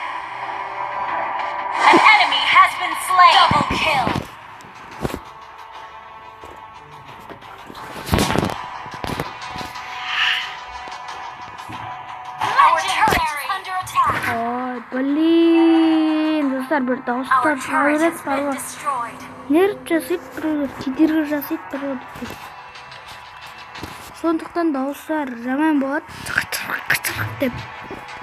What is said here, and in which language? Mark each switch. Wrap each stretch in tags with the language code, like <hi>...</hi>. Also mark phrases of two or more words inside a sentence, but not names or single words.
<en>An enemy has been slain. Double kill. Our turret is under attack.</en> <kk>Блин, достар бір</kk> <en>Our</en> <kk>дауыстар</kk> <en>turret has</en> <kk>шығарып</kk> <en>been destroyed.</en> <kk>нерв жасайды біреулер, кедергі жасайды біреулер. Сондықтан дауыстар жаман болады, деп.</kk>